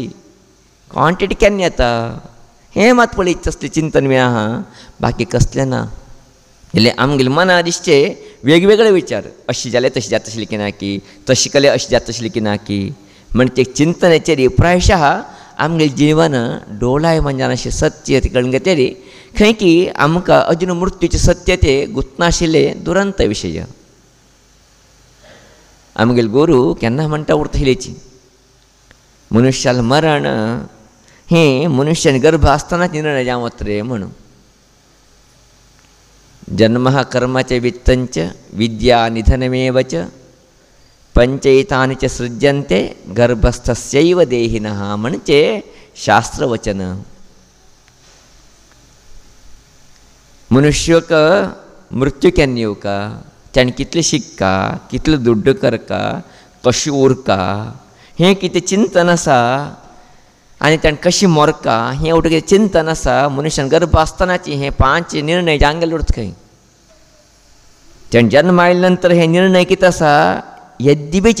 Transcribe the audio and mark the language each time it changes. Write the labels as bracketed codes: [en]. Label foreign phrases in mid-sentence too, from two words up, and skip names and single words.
[kok] क्वॉन्टिटी केन्ना येता हें मात पळयत तसलें चिंतन बी आहा बाकी कसलें ना जाल्यार आमगेले मना दिसचे वेगवेगळे विचार अशी जाल्यार तशी जाता आशिल्ली की ना की तशी केल्यार अशी जाता आशिल्ली की ना की म्हणजे ते चिंतनाचेर प्रायशः आमगे जिवन डोळाय म्हणजे अशें सत्य कळून घेतली खंय की आमकां अजून मृत्यूचे सत्य ते गुंतनाशिल्ले दुरंत विशय आमगेले गुरू केन्ना म्हणटा उरतलेची मनुष्याला मरण हें मनुष्यान गर्भ आसतनाच निर्णय जावत रे म्हणून [sa] जन्म कर्माचे वित्तंच विद्या निधनमेव च पंचैतानि च सृज्यन्ते गर्भस्थस्यैव देहिनः [kok] म्हणजे शास्त्रवचन मनुष्यक मृत्यू केन्ना येवका ताणें कितलें शिकका कितलें दुड्ड करका कशें उरका हें कितें चिंतन आसा आनी ताणें कशी मरका हें उठ कितें चिंतन आसा मनुष्यान गर्भ आसतनाची हे 5 निर्णय जांगेले उरत खंय ताणें जन्म आयले नंतर हे निर्णय कितें आसा यद्दी बी